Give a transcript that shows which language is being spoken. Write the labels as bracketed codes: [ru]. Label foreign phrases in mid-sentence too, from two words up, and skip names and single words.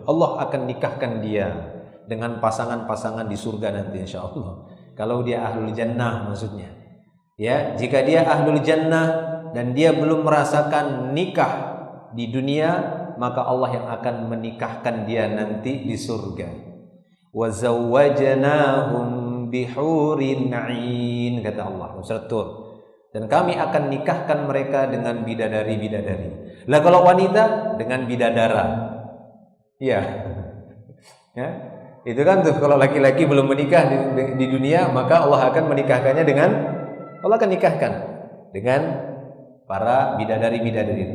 [id] Allah akan nikahkan dia dengan pasangan-pasangan di surga nanti insyaallah. Kalau dia [ar] أهل الجنة [id] maksudnya. Ya, jika dia [ar] أهل الجنة [id] dan dia belum merasakan nikah di dunia, maka Allah yang akan menikahkan dia nanti di surga. [ar] وزوجناهم بحور عين, [id] kata Allah surat Tur. Dan kami akan nikahkan mereka dengan bidadari-bidadari. Lah kalau wanita dengan bidadara. Iya. Ya. Itu kan tuh, kalau laki-laki belum menikah di dunia, maka Allah akan menikahkannya dengan, Allah akan nikahkan dengan para bidadari-bidadari.